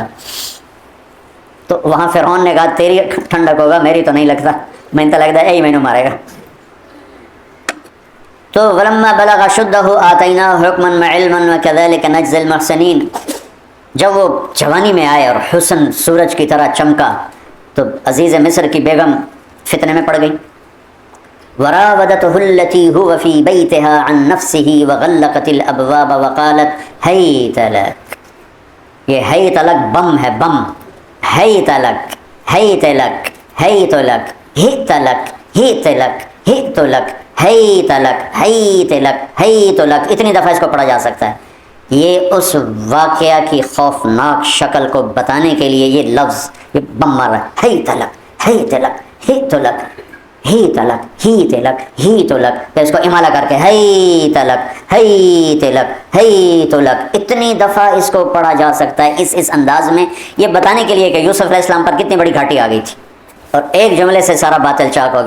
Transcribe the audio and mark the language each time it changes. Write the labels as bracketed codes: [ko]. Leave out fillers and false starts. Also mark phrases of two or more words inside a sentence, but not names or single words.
[ur] تو وہاں فرعون نے کہا تیری ٹھنڈک ہوگا، میری تو نہیں لگتا، میں تو لگتا ہے یہی مینو مارے گا۔ تو [ar] ولما بلغ شدہ آتیناہ حکما وعلما وکذلک نجزی المحسنین، [ur] جب وہ جوانی میں آئے اور حسن سورج کی طرح چمکا تو عزیز مصر کی بیگم فتنے میں پڑ گئی۔ [ar] وراودته التي هو في بيتها عن نفسه وغلقت الابواب وقالت هيت لك، [ur] یہ [ar] ہیت لک [ur] بم ہے، بم، [ar] ہیت لک، ہیت لک، ہیت لک، ہیت لک، ہیت لک، ہیت لک، ہیت لک، ہیت لک، ہیت لک، [ur] اتنی دفعہ اس کو پڑھا جا سکتا ہے۔ یہ اس واقعہ کی خوفناک شکل کو بتانے کے لیے یہ لفظ، یہ بم مار رہا ہے، [ar] ہیت لک، ہیت لک، ہیت لک، ہی تلک، ہی تلک، ہی تلک، [ur] پھر اس کو امالہ کر کے [ar] ہی تلک، ہی تلک، ہی تلک، [ur] اتنی دفعہ اس کو پڑھا جا سکتا ہے اس انداز میں، یہ بتانے کے لیے کہ یوسف [ar] علیہ السلام [ur] پر کتنی بڑی گھاٹی آ گئی تھی، اور ایک جملے سے سارا باطل چاک ہو گیا۔